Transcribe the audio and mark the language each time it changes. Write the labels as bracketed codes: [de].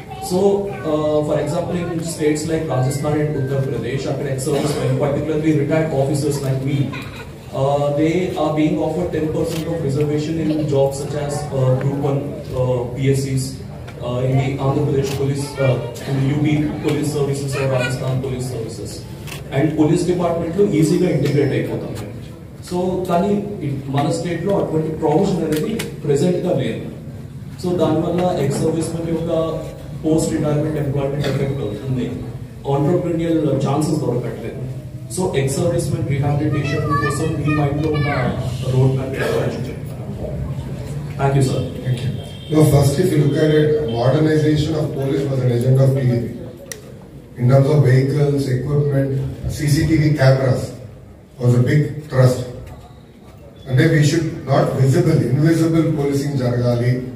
[en] So, for example, in states like Rajasthan and Uttar Pradesh, after ex-servicemen, particularly retired officers like me, they are being offered 10% of reservation in jobs such as Group 1 PSCs, in the Andhra Pradesh police, in the UP police services or Rajasthan police services. And police department lo easy ga integrate [te] అయిపోతాం. So, కానీ మన state లో అటువంటి provision అనేది present గా లేదు. So దానివల్ల ex-servicemen యొక్క పోస్ట్ రిటైర్మెంట్ ఎంప్లాయ్మెంట్ ఎఫెక్ట్ అవుతుంది, ఆంటర్ప్రెన్యూరియల్ ఛాన్సెస్ దొరకట్లేదు. సో ex-servicemen రిహాబిలిటేషన్ కోసం మీ మైండ్ లో ఉన్న రోడ్ మ్యాప్ చెప్తాను. [en] Thank you sir. Thank you. No, first, if you look at it, modernization of police was an agenda of TDP. In terms of vehicles, equipment, CCTV cameras was a big thrust. And then we should not invisible policing [te] jaragali.